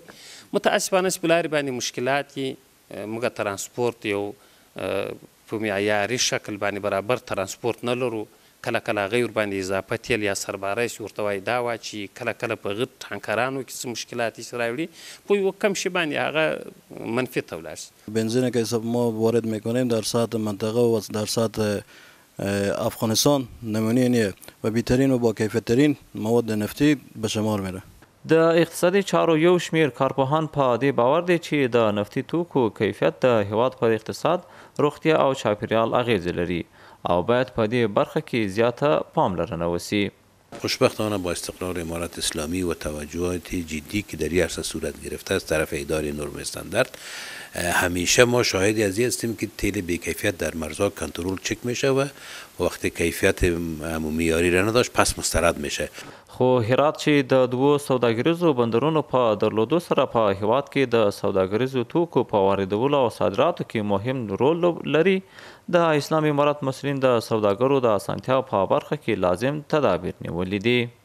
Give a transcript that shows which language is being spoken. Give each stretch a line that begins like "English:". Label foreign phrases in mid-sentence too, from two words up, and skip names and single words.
Pashto: متاسفانه چې په لارې باندې مشکلات یې موږ ترانسپورت یو په معیاري شکل باندې برابر ترانسپورت نه لرو. کله کله هغوی ورباندې اضافه تیل یا سرباری چې ورته وایي دا وه چې کله کله په غټ ټانکرانو کې څه مشکلات یې راوړي په یوه کم شي باندې هغه منفی ته ولاړ شي.
Persian: بنزینی که ما وارد میکنیم در سطح منطقه و در سطح افغانستان نمونه و بهترین و با کیفیت‌ترین مواد نفتی به شمار میره.
Pashto: د اقتصادي چارو یو شمېر کارپوهان په دې باور دی چې د نفتي توکو کیفیت د هیواد پر اقتصاد، روغتیا او چاپیریال اغیزې لري او باید په دې برخه کې زیاته پاملرنه وشي.
Persian: خوشبختانه با استقرار امارت اسلامی و توجهات جدی که در این عرصه صورت گرفته است طرف اداره نرم استاندارد، همیشه ما شاهدی از این هستیم که تیل بی‌کیفیت در مرزها کنترل چک میشه و وقتی کیفیت معیاری را نداشت پس مسترد میشه.
Pashto: خو هرات چې د دوو سوداګریزو بندرونو په درلودو سره په هیواد کې د سوداګریزو توکو په واردولو او صادراتو کې مهم رول لري، د اسلامي امارت مسؤلین د سوداګرو د اسانتیا په برخه کې لازم تدابیر نیولي دي.